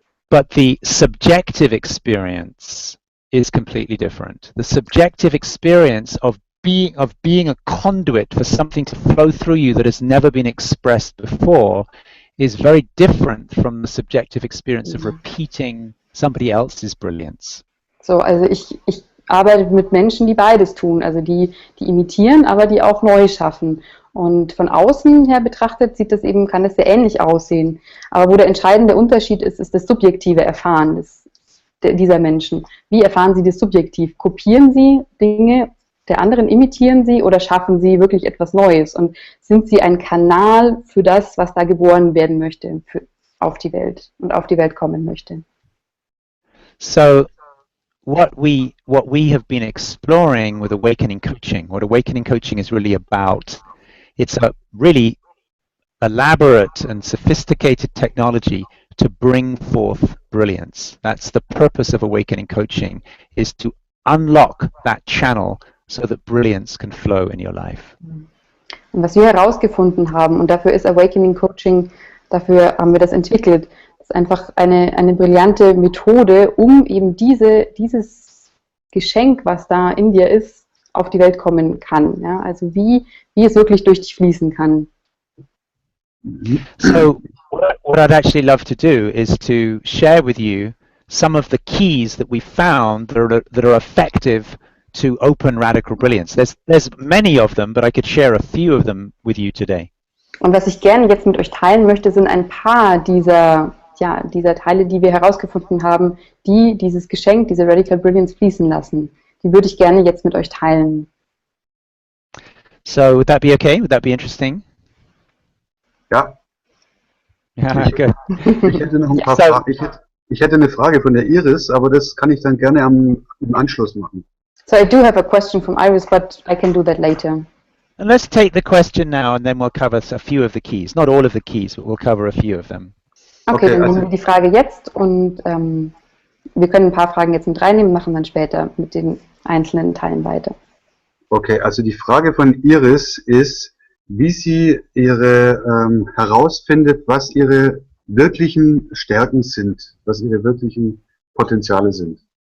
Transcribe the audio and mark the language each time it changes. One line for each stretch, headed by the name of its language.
English: But the subjective experience is completely different. The subjective experience of being a conduit for something to flow through you that has never been expressed before is very different from the subjective experience of repeating somebody else's brilliance.
German: So, also ich arbeite mit Menschen, die beides tun, also die imitieren, aber die auch neu schaffen. Und von außen her betrachtet kann es sehr ähnlich aussehen. Aber wo der entscheidende Unterschied ist, ist das subjektive Erfahren dieser Menschen. Wie erfahren sie das subjektiv? Kopieren sie Dinge der anderen, imitieren sie oder schaffen sie wirklich etwas Neues? Und sind sie ein Kanal für das, was da geboren werden möchte, auf die Welt und auf die Welt kommen möchte?
English: So what we have been exploring with awakening coaching, what awakening coaching is really about, it's a really elaborate and sophisticated technology to bring forth brilliance. That's the purpose of awakening coaching, is to unlock that channel so that brilliance can flow in your life.
German: Und was wir herausgefunden haben, und dafür ist Awakening Coaching, dafür haben wir das entwickelt, ist einfach eine brillante Methode, um eben dieses Geschenk, was da in dir ist, auf die Welt kommen kann. Ja? Also wie es wirklich durch dich fließen kann.
English: So what I'd actually love to do is to share with you some of the keys that we found that are effective to open radical brilliance. There's many of them, but I could share a few of them with you today.
German: Und was ich gerne jetzt mit euch teilen möchte, sind ein paar dieser Teile, die wir herausgefunden haben, die dieses Geschenk, diese Radical Brilliance fließen lassen. Die würde ich gerne jetzt mit euch teilen.
English: So would that be okay? Would that be interesting?
German: Ja.
English: Yeah, good.
German: Ich hätte noch ein paar Fragen. Ich hätte eine Frage von der Iris, aber das kann ich dann gerne im Anschluss machen.
English: So I do have a question from Iris, but I can do that later. And let's take the question now and then we'll cover a few of the keys. Not all of the keys, but we'll cover a few of them.
German: Okay, dann nehmen wir die Frage jetzt und wir können ein paar Fragen jetzt mit reinnehmen, machen dann später mit den einzelnen Teilen weiter. Okay, also die Frage von Iris ist, wie sie herausfindet, was ihre wirklichen Stärken sind, was ihre wirklichen Potenziale sind.